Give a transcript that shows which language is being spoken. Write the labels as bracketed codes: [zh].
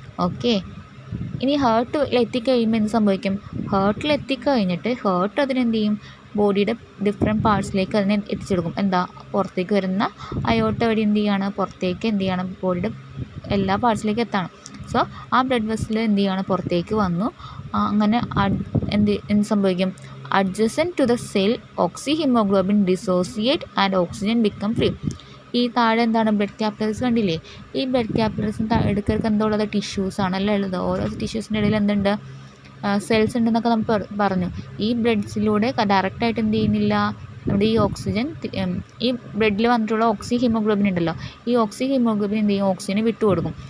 [ml] Okay, ഇനി ഹാർട്ടിൽ എത്തിക്കഴിയുമ്പോൾ എന്ത് സംഭവിക്കും, ഹാർട്ടിൽ എത്തിക്കഴിഞ്ഞിട്ട് ഹാർട്ട് അതിനെന്ത് ചെയ്യും, ബോഡിയുടെ ഡിഫറെൻറ്റ് പാർട്സിലേക്ക് അതിനെ എത്തിച്ചെടുക്കും. പുറത്തേക്ക് വരുന്ന അയോട്ട വഴി എന്ത് ചെയ്യാണ്, പുറത്തേക്ക് എന്ത് ചെയ്യണം, ബോഡിയുടെ എല്ലാ പാർട്സിലേക്ക് എത്താണ്. സോ ആ ബ്ലഡ് വെസൽ എന്ത് ചെയ്യാണ്, പുറത്തേക്ക് വന്നു. അങ്ങനെ എന്ത് സംഭവിക്കും, [en] adjacent to the cell, oxyhemoglobin dissociate and oxygen become free. [ml] ഈ താഴെ എന്താണ് ബ്ലഡ് ക്യാപിലറീസ് കണ്ടില്ലേ? ഈ ബ്ലഡ് ക്യാപിലറീസിന് ഇടയ്ക്കിടയ്ക്ക് എന്താ ഉള്ളത്? ടിഷ്യൂസ് ആണല്ലേ ഉള്ളത്. ഓരോ ടിഷ്യൂസിൻ്റെ ഇടയിൽ എന്തുണ്ട്? സെൽസ് ഉണ്ടെന്നൊക്കെ നമുക്ക് പറഞ്ഞു. ഈ ബ്ലഡ്സിലൂടെ ഡയറക്റ്റായിട്ട് എന്ത് ചെയ്യുന്നില്ല? നമ്മുടെ ഈ ഓക്സിജൻ, ഈ ബ്ലഡിൽ വന്നിട്ടുള്ള ഹീമോഗ്ലോബിൻ ഉണ്ടല്ലോ, ഈ ഹീമോഗ്ലോബിൻ എന്ത് ചെയ്യും? ഓക്സിജന് വിട്ടുകൊടുക്കും.